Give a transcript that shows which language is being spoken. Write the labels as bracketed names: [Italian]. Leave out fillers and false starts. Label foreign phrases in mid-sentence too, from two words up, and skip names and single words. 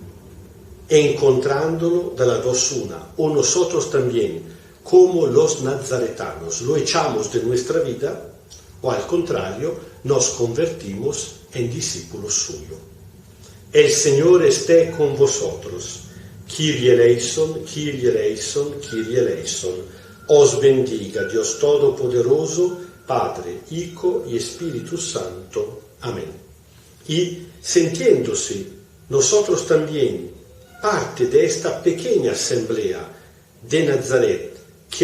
[Spanish] Encontrándolo de las dos una, o nosotros también, como los nazaretanos, lo echamos de nuestra vida, o al contrario, nos convertimos en discípulos suyos. El Señor esté con vosotros. [Greek] Kyrie eleison, Kyrie eleison, Kyrie eleison. [Spanish] Os bendiga Dios Todopoderoso, Padre, Hijo y Espíritu Santo. Amén. Y sintiéndose nosotros también parte de esta pequeña asamblea de Nazaret que